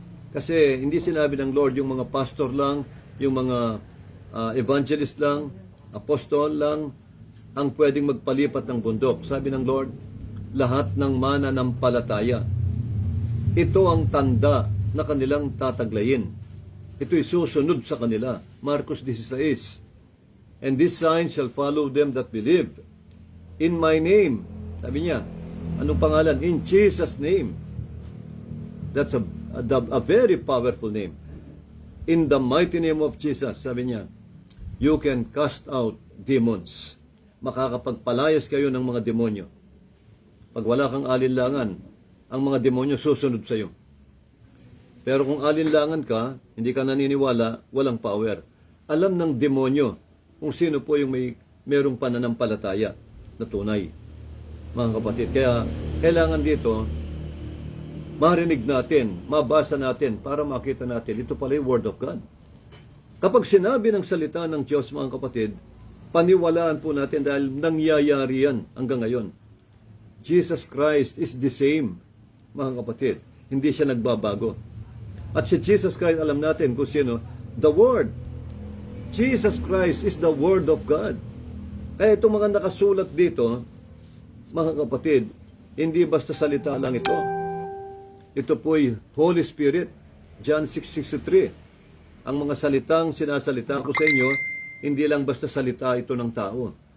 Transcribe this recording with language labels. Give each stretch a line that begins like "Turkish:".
Filipino: Kasi hindi sinabi ng Lord yung mga pastor lang, yung mga evangelist lang, apostol lang ang pwedeng magpalipat ng bundok. Sabi ng Lord, lahat ng mananampalataya. Ito ang tanda na kanilang tataglayin. Ito'y susunod sa kanila. Marcos 16.
English: And this sign shall follow them that believe. In my name.
Filipino: Sabi niya, anong pangalan?
English: In Jesus' name. That's a very powerful name. In the mighty name of Jesus,
Filipino: sabi niya,
English: you can cast out demons.
Filipino: Makakapagpalayas kayo ng mga demonyo. Pag wala kang alinlangan, ang mga demonyo susunod sa iyo. Pero kung alinlangan ka, hindi ka naniniwala, walang power. Alam ng demonyo kung sino po yung merong pananampalataya na tunay. Mga kapatid, kaya kailangan dito, marinig natin, mabasa natin, para makita natin, ito pala yung Word of God. Kapag sinabi ng salita ng Diyos, mga kapatid, paniwalaan po natin dahil nangyayari yan hanggang ngayon.
English: Jesus Christ is the same,
Filipino: mga kapatid. Hindi siya nagbabago. At si Jesus Christ, alam natin kung sino, the Word.
English: Jesus Christ is the Word of God.
Filipino: Kaya itong mga nakasulat dito, mga kapatid, hindi basta salita lang ito. Ito po'y Holy Spirit. John 6:63. Ang mga salitang sinasalita ko sa inyo, hindi lang basta salita ito ng tao.